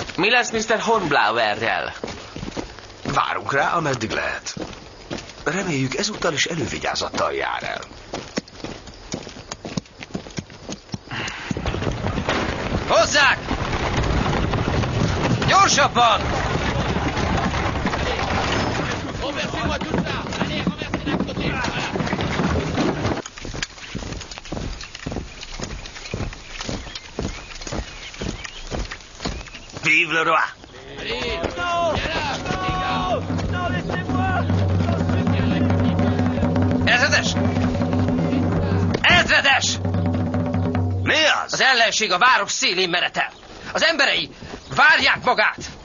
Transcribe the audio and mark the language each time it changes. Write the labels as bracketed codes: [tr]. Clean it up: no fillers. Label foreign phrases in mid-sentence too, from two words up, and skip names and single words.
[hu] Mi lesz Mr. Hornblowerrel? Várunk rá, ameddig lehet. Reméljük, ezúttal is elővigyázattal jár el. Hozzák! Gyorsabban! [fr] Vive le roi! [hu] Ezredes! Ezredes! Mi az? Az ellenség a város szélén meretel. Az emberei várják magát.